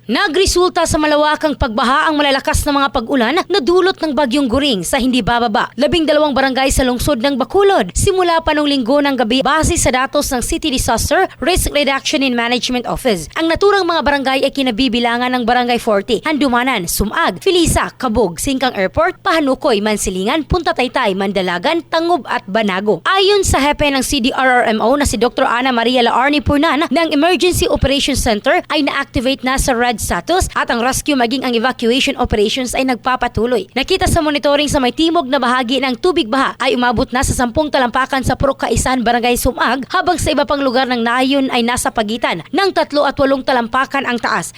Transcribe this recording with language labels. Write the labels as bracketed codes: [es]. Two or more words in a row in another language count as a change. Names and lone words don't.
[tl] Nagresulta sa malawakang pagbaha ang malalakas na mga pag-ulan na dulot ng bagyong Guring sa hindi bababa. 12 barangay sa lungsod ng Bacolod simula pa noong Linggo ng gabi base sa datos ng City Disaster Risk Reduction and Management Office. Ang naturang mga barangay ay kinabibilangan ng Barangay 40, Handumanan, Sumag, Filisa, Cabog, Singkang Airport, Pahanukoy, Mansilingan, Punta Taytay, Mandalagan, Tangub at Banago. Ayon sa hepe ng CDRRMO na si Dr. Ana Maria Laarni Purnan ng Emergency Operations Center ay na-activate na sa [en] red status [tl] at ang rescue maging ang [en] evacuation operations [tl] ay nagpapatuloy. Nakita sa monitoring sa may timog na bahagi ng tubig baha ay umabot na sa 10 talampakan sa Purok Kaisan, Barangay Sumag, habang sa iba pang lugar ng nayon ay nasa pagitan ng 3 at 8 talampakan ang taas.